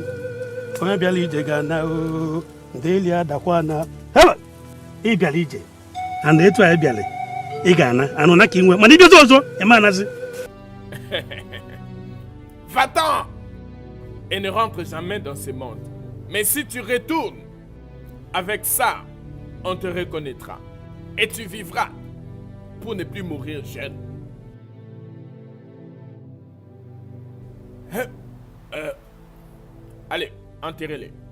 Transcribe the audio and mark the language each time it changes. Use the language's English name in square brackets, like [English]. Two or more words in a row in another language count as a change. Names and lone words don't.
[Igbo] Onye bịara ije ga-ana o, ndeli adakwa na. Haba! Ị bịara ije. And etu a ị bịara, ị ga-ana. Anụ na ka ị nwe. Mana ị bịazi ọzọ, ị ma anazi. [French] Va-t'en et ne rentre jamais dans ce monde. Mais si tu retournes, avec ça, on te reconnaîtra. Et tu vivras pour ne plus mourir jeune. Allez, enterrez-les.